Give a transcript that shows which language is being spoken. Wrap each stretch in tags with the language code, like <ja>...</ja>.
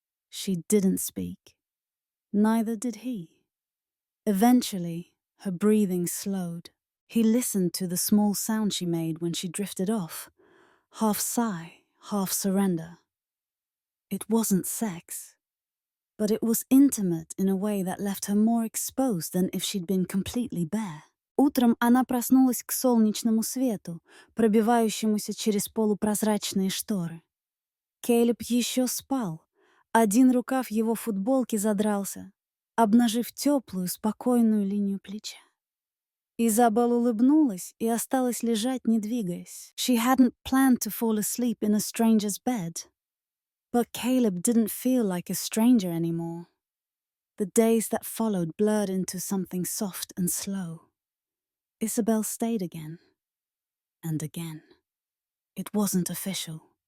<en>She didn't speak. Neither did he. Eventually, her breathing slowed. He listened to the small sound she made when she drifted off, half sigh, half surrender. It wasn't sex, but it was intimate in a way that left her more exposed than if she'd been completely bare.</en> <ru>Утром она проснулась к солнечному свету, пробивающемуся через полупрозрачные шторы. Кейлеб еще спал. Один рукав его футболки задрался, обнажив теплую, спокойную линию плеча. Изабелл улыбнулась и осталась лежать, не двигаясь.</ru> <en>She hadn't planned to fall asleep in a stranger's bed. But Caleb didn't feel like a stranger anymore. The days that followed blurred into something soft and slow. Isabel stayed again. And again. It wasn't official.</en>